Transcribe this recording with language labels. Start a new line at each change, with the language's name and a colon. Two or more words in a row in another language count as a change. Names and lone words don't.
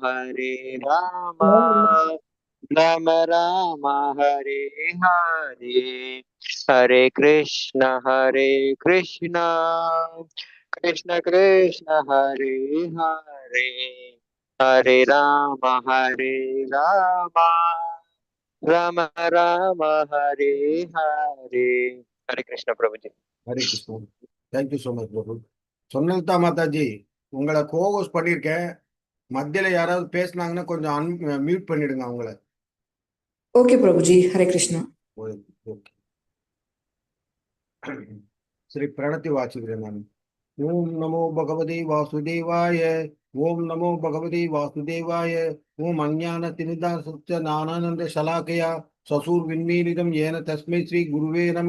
Sanskrit: राम राम हरे हरे हरे कृष्ण कृष्ण कृष्ण कृष्ण हरे हरे हरे राम राम राम हरे हरे हरे कृष्ण प्रभु जी.
English: ஹரே கிருஷ்ணா. thank you so much பிரபு.
Tamil: சொன்னல்தா மாதாஜி, உங்களை கோஹோஸ்ட் பண்ணியிருக்கேன். மத்தியில யாராவது பேசுனாங்கன்னா கொஞ்சம் மியூட் பண்ணிடுங்க அவங்கள.
Hindi: ओके प्रभु जी हरे कृष्णा.
Tamil: ஓகே. சரி, பிரணத்தி வாசிக்கிறேன் நான்.
Sanskrit: ओम् नमो भगवति वासुदेवाय। ओम् नमो भगवति वासुदेवाय. ஓம் நமோ பகவதி வாசுதேவாய. ओम् अज्ञान तिमिदाशच्च ज्ञानानन्द शलाकया सशूर् विण्मीलितं एन तस्मै श्री गुरुवे नमक.